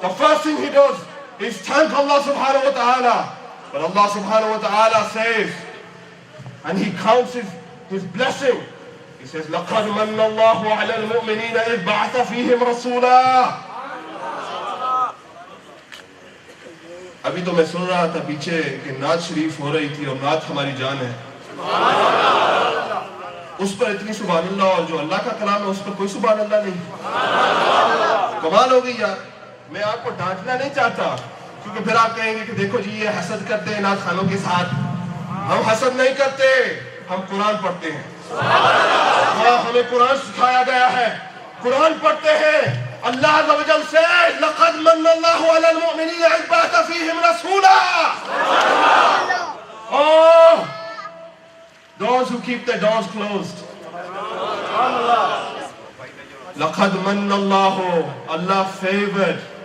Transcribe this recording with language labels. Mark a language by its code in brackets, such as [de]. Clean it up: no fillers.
[en] The first thing he does is thank Allah subhanahu wa ta'ala. But Allah subhanahu wa ta'ala says, and he counts his blessing. He says, [ar] لَقَدْ مَنَّ اللَّهُ عَلَى الْمُؤْمِنِينَ إِذْ بَعَثَ فِيهِمْ رَسُولًا. [ur] ابھی تو میں سن رہا تھا پیچھے کہ نعت شریف ہو رہی تھی اور نعت ہماری جان ہے. اس پر اتنی سبحان اللہ، اور جو اللہ کا کلام ہے اس پر کوئی سبحان اللہ نہیں. کمال ہو گئی یار. میں آپ کو ڈانٹنا نہیں چاہتا کیونکہ پھر آپ کہیں گے کہ دیکھو جی یہ حسد کرتے ہیں نعت خانوں کے ساتھ. ہم حسد نہیں کرتے، ہم قرآن پڑھتے ہیں. ہمیں قرآن سکھایا گیا ہے، قرآن پڑھتے ہیں. اللہ عز و جل سے [ar] لَقَدْ مَنَّ اللَّهُ عَلَى الْمُؤْمِنِينَ إِذْ بَعَثَ فِيهِمْ رَسُولًا. [en] Oh, those who keep their doors closed. [ar] لَقَدْ مَنَّ اللَّهُ, [en] Allah favored.